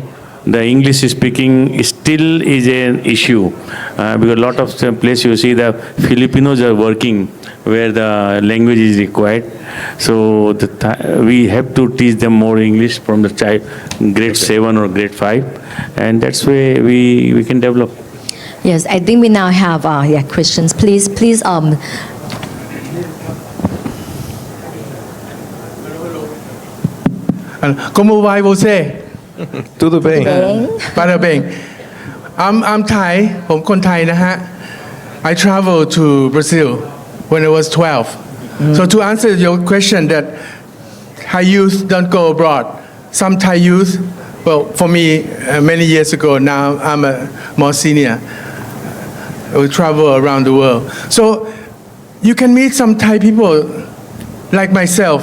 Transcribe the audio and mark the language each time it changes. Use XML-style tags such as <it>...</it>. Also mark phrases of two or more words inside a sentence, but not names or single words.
<en>The English speaking still is an issue because a lot of places you see the Filipinos are working where the language is required. So we have to teach them more English from the child, grade 7 or grade 5, and that's where we can develop. Yes, I think we now have questions. Please.</en> <pt>Como vai você? Tudo bem. Bada bem.</pt> <en>I'm Thai.</en> <th>ผมคนไทยนะฮะ</th> <en>I traveled to Brazil when I was 12. So to answer your question that Thai youth don't go abroad. Some Thai youth, well, for me, many years ago, now I'm a more senior. We travel around the world. So you can meet some Thai people like myself.</en>